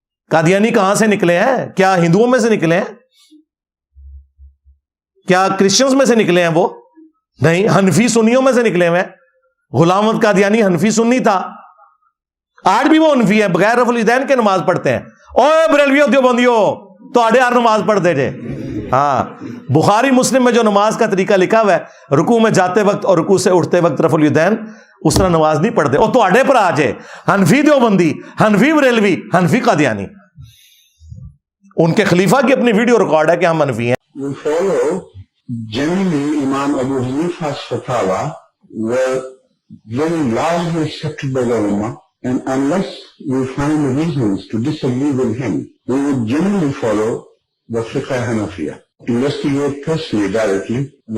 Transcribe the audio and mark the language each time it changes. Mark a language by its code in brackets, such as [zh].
[ur] قادیانی کہاں سے نکلے ہیں؟ کیا ہندوؤں میں سے نکلے ہیں؟ کیا کرسچنز میں سے نکلے ہیں؟ وہ نہیں, حنفی سنیوں میں سے نکلے ہوئے ہیں. غلام احمد قادیانی حنفی سنی تھا, آج بھی وہ حنفی ہے, بغیر رفع الیدین کے نماز پڑھتے ہیں. [pa] اوے بریلویو دیوبندیو تو آڑے ہر نماز پڑھتے جے. [ur] ہاں, بخاری مسلم میں جو نماز کا طریقہ لکھا ہوا ہے, رکوع میں جاتے وقت اور رکوع سے اٹھتے وقت رفع الیدین, اس طرح نماز نہیں پڑھتے. اور تو آڑے پر آ جائے حنفی دیوبندی, حنفی بریلوی, حنفی قادیانی. ان کے خلیفہ کی اپنی ویڈیو ریکارڈ ہے کہ ہم حنفی ہیں. [en] We follow generally Imam Abu Hanifa's fatwa were very largely accepted by the Ummah, and unless we find reasons to disagree with him, we would generally follow the Fiqh Hanafiya. Investigate personally directly.